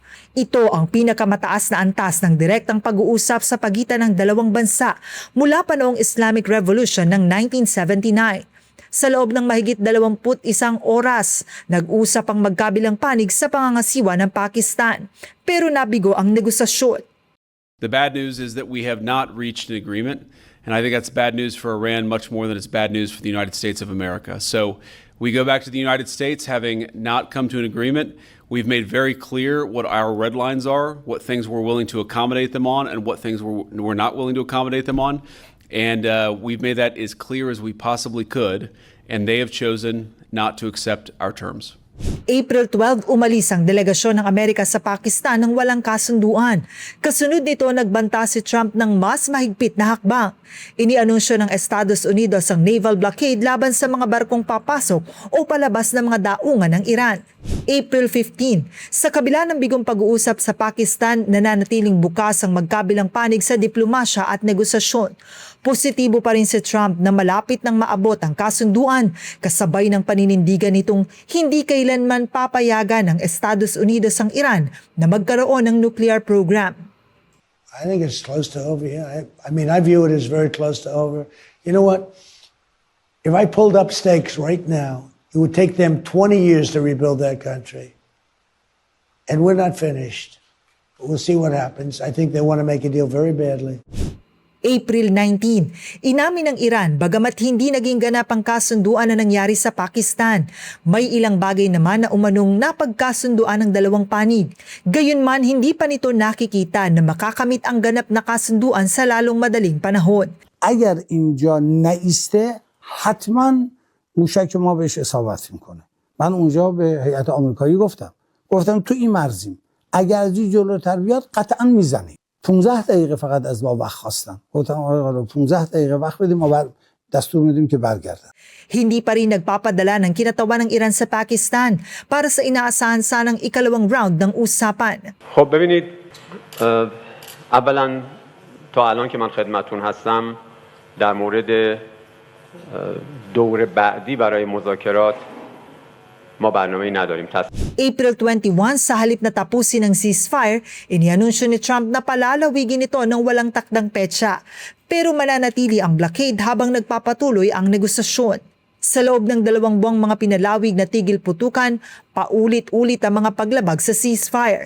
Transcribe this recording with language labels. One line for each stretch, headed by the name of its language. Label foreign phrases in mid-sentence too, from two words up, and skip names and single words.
Filipino: Ito ang pinakamataas na antas ng direktang pag-uusap sa pagitan ng dalawang bansa mula pa noong
English: Islamic Revolution
Filipino: ng 1979. Sa loob ng mahigit 21 oras, nag-usap ang magkabilang panig sa pangangasiwa ng Pakistan. Pero nabigo ang negosasyon.
English: The bad news is that we have not reached an agreement, and I think that's bad news for Iran much more than it's bad news for the United States of America. So we go back to the United States having not come to an agreement. We've made very clear what our red lines are, what things we're willing to accommodate them on, and what things we're not willing to accommodate them on. And we've made that as clear as we possibly could, and they have chosen not to accept our terms.
Filipino: April 12, umalis ang delegasyon ng Amerika sa Pakistan nang walang kasunduan. Kasunod nito, nagbanta si Trump ng mas mahigpit na hakbang. Inianunsyo ng Estados Unidos ang
English: naval blockade
Filipino: laban sa mga barkong papasok o palabas ng mga daungan ng Iran. April 15, sa kabila ng bigong pag-uusap sa Pakistan, nananatiling bukas ang magkabilang panig sa diplomasya at negosasyon. Positibo pa rin si Trump na malapit nang maabot ang kasunduan kasabay ng paninindigan nitong hindi kailanman papayagan ng Estados Unidos ang Iran na magkaroon ng
English: nuclear program. I think it's close to over. Yeah, I mean, I view it as very close to over. You know what? If I pulled up stakes right now, it would take them 20 years to rebuild that country. And we're not finished. But we'll see what happens. I think they want to make a deal very badly.
Filipino: April 19, inamin ng Iran bagamat hindi naging ganap ang kasunduan na nangyari sa Pakistan. May ilang bagay naman na umanong napagkasunduan ng dalawang panig. Gayunman, hindi pa nito nakikita na makakamit ang ganap na kasunduan sa lalong madaling panahon.
Persian: اگر اینجا نایسته حتما موشک ما بهش اصابت میکنه. من اونجا به هیئت آمریکایی گفتم تو این مرزیم، اگر از این جلوتر بیاد قطعا میزنیم. 15 دقیقه فقط از ما وقت خواستن. گفتم آقا 15 دقیقه وقت بدیم ما دستور میدیم که برگردن.
Filipino: Hindi pa rin nagpapadala ng kinatawan ng Iran sa Pakistan para sa inaasahan sanang ikalawang round ng usapan.
Persian: خب ببینید اولا تا الان که من خدمتتون هستم در مورد دور بعدی برای مذاکرات ما برنامه‌ای نداریم.
Filipino: April 21, sa halip na tapusin ang ceasefire, inianunsyo ni Trump na palalawigin ito ng walang takdang petsa. Pero mananatili ang blockade habang nagpapatuloy ang negosasyon. Sa loob ng 2 buwang mga pinalawig na tigil putukan, paulit-ulit ang mga paglabag sa ceasefire.